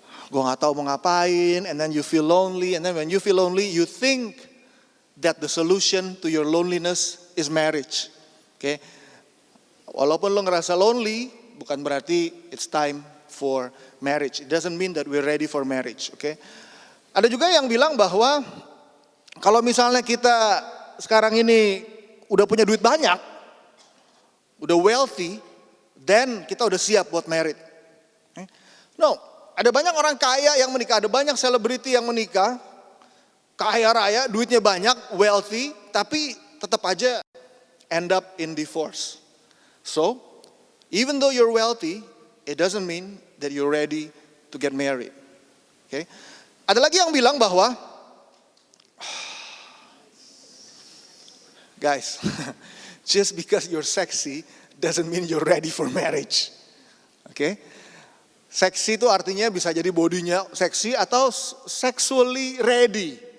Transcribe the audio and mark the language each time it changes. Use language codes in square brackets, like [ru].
[id] Gue gak tahu mau ngapain, [en] and then you feel lonely, and then when you feel lonely, you think that the solution to your loneliness is marriage. Okay? [id] Walaupun lo ngerasa lonely, bukan berarti [en] it's time for marriage. It doesn't mean that we're ready for marriage. Okay? [id] Ada juga yang bilang bahwa kalau misalnya kita sekarang ini udah punya duit banyak, udah wealthy, then kita udah siap buat married. Okay? No. Ada banyak orang kaya yang menikah, ada banyak selebriti yang menikah, kaya raya, duitnya banyak, wealthy, tapi tetap aja [en] end up in divorce. So, even though you're wealthy, it doesn't mean that you're ready to get married. Okay? [id] Ada lagi yang bilang bahwa, [en] guys, just because you're sexy doesn't mean you're ready for marriage. Okay? [id] Seksi itu artinya bisa jadi bodinya seksi atau [en] sexually ready.